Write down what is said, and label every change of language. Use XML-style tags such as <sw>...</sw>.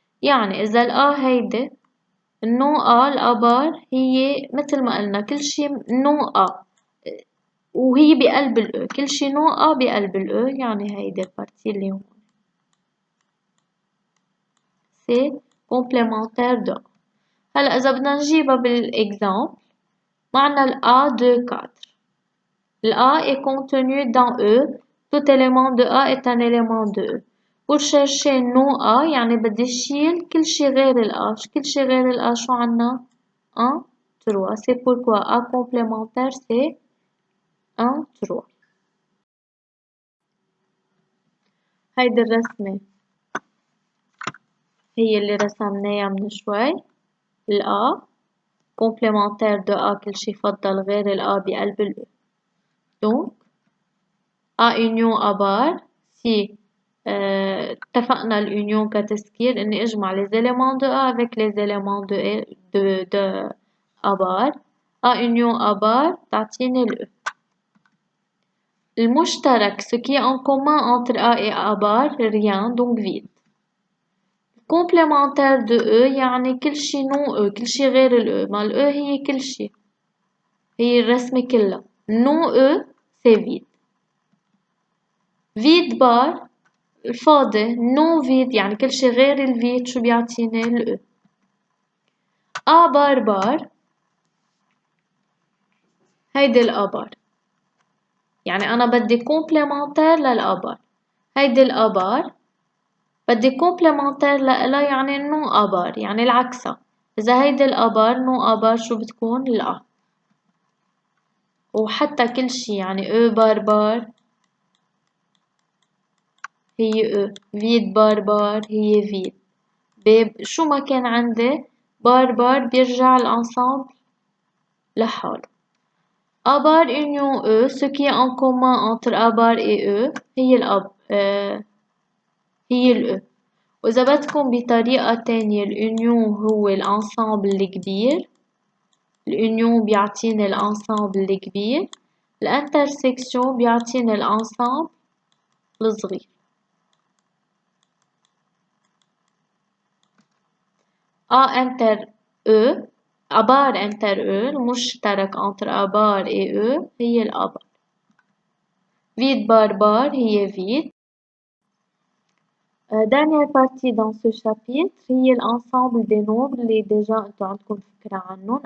<ar>يعني إذا الأ هيدي النو أ الأبار هي مثل ما قلنا كل شي نو أ وهي بقلب الأو، كل شي نو أ بقلب الأو، يعني هيدي البارتي اللي هون سي كومبليمونتير دو. هلا إذا بدنا نجيبها بالإكزامبل معنا ال A de 4.</ar> <fr>Le A est contenu dans E. Tout élément de A est un élément de E.</fr> <ar>Pour chercher non A يعني بدي شيل كل شي غير ال A. كل شي غير ال A شو عنا؟ 1 3.</ar> <fr>C'est pourquoi A complémentaire c'est 1 3.</fr> <ar>هيدي الرسمة هي اللي رسمناها من شوي. ال A complémentaire de A كل شي فضل غير ال A بقلب ال E.</ar> <fr>Donc A union A bar si اتفقنا الunion كتسكير اني اجمع les éléments de A avec les éléments de A bar. A union A bar تعطيني ال E. المشترك ce qui est en commun entre A et A bar rien donc vide.</fr> <ar>complémentaire de E يعني كل شي non E كل شي غير ال E. ما ال E هي كل شي هي الرسمة كلها non E c'est vide. vide bar الفاضي نو فيد يعني كل شي غير الفيد شو بيعطيني ال A بار بار هيدي ال A بار يعني أنا بدي كومبليمنتير لل A بار. هيدي ال A بار بدي كومبليمنتير لإلها يعني نو A بار يعني العكسة. إذا هيدي ال A بار نو A بار شو بتكون ال A. وحتى كل شي يعني E بار بار هي E فيد بار بار هي فيد. شو ما كان عندي بار بار بيرجع الانسامبل لحاله.</ar> <fr>A bar union E, ce qui est en commun entre A bar et E هي ال هي ال E.</fr> <ar>وإذا بدكم بطريقة تانية الunion هو الانسامبل الكبير. الunion بيعطيني الانسامبل الكبير. الانترسكسيون بيعطيني الانسامبل الصغير.</ar> <fr>A inter E A bar inter E المشترك entre A bar et E هي ال A bar. vide bar bar هي vide. Dernière partie dans ce chapitre هي l'ensemble des nombres اللي déjà انتو عندكم فكرة عنهم.</fr>